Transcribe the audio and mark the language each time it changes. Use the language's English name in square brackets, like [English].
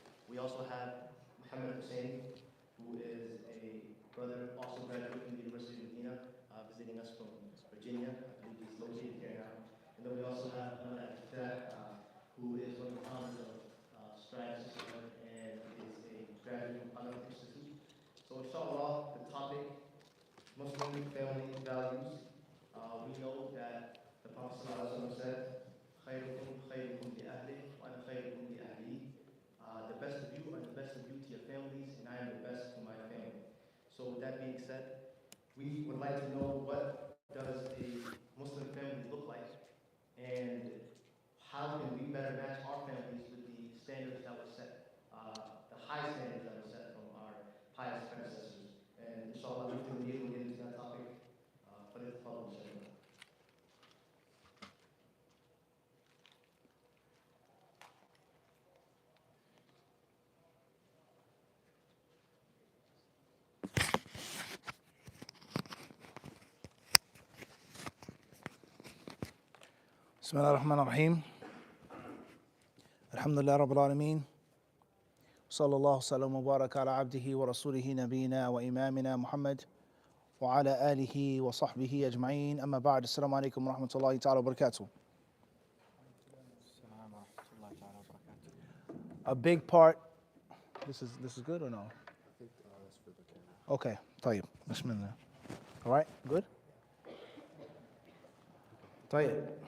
[English] We also have Muhammad Hussein, who is a brother, also graduate from the University of Medina, visiting us from Virginia. I believe he's located here now. And then we also have Halal, who is one of the founders of Strides System and is a graduate from Halal Institute. So inshallah, the topic, Muslim family values. We know that the Prophet ﷺ said, [Arabic] خيركم خيركم لأهله وأنا خيركم لأهلي. [English] The best of you are the best of you to your families, and I am the best to my family. So with that being said, we would like to know what does a Muslim family look like, and how can we better match our families with the standards that were set, the high standards that were set from our pious predecessors. And inshallah, we will get into that topic for the following session. [Arabic] بسم الله الرحمن الرحيم الحمد لله رب العالمين صلى الله وسلم وبارك على عبده ورسوله نبينا وإمامنا محمد وعلى آله وصحبه أجمعين أما بعد السلام عليكم ورحمة الله تعالى وبركاته. [English] A big part, this is good or no? I think that's for the camera. Okay, طيب Bismillah. All right, good? طيب.